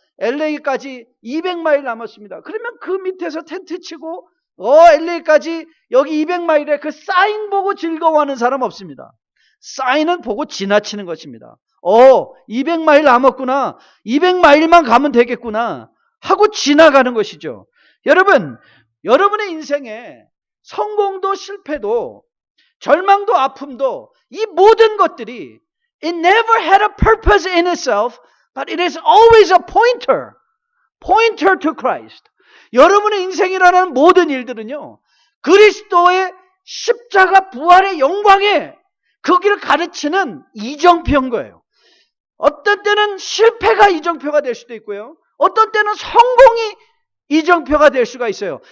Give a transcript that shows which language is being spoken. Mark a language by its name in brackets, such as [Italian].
[Korean] LA까지 200마일 남았습니다. 그러면 그 밑에서 텐트 치고 LA까지 여기 200마일에 그 사인 보고 즐거워하는 사람 없습니다. 사인은 보고 지나치는 것입니다. 200마일 남았구나. 200마일만 가면 되겠구나 하고 지나가는 것이죠. 여러분의 인생에 성공도 실패도 절망도 아픔도 이 모든 것들이 [English] it never had a purpose in itself, but it is always a pointer to Christ. [Korean] 여러분의 인생이라는 모든 일들은요, 그리스도의 십자가 부활의 영광에 거기를 가르치는 이정표인 거예요. 어떤 때는 실패가 이정표가 될 수도 있고요. 어떤 때는 성공이 이정표가 될 수가 있어요.